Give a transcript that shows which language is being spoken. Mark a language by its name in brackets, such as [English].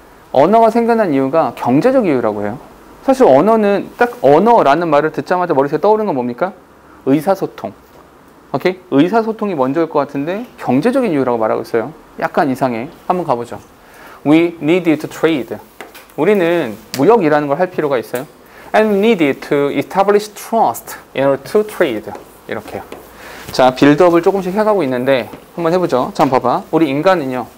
[Korean] 언어가 생겨난 이유가 경제적 이유라고 해요. 사실 언어는 딱 언어라는 말을 듣자마자 머릿속에 떠오르는 건 뭡니까? 의사소통. 오케이? 의사소통이 먼저일 것 같은데 경제적인 이유라고 말하고 있어요. 약간 이상해. 한번 가보죠. [English] We need to trade. [Korean] 우리는 무역이라는 걸 할 필요가 있어요. [English] And we need to establish trust in order to trade. [Korean] 이렇게요. 자, 빌드업을 조금씩 해가고 있는데 한번 해보죠. 자, 봐봐. 우리 인간은요.